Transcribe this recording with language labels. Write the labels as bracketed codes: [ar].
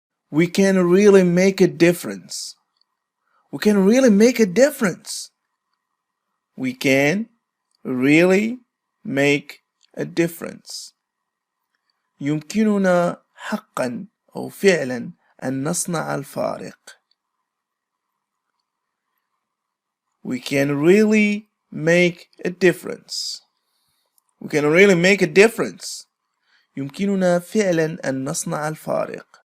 [en] We can really make a difference. We can really make a difference. We can really make a difference. [ar] يمكننا حقا أو فعلا أن نصنع الفارق. [en] We can really make a difference. We can really make a difference. [ar] يمكننا فعلا أن نصنع الفارق.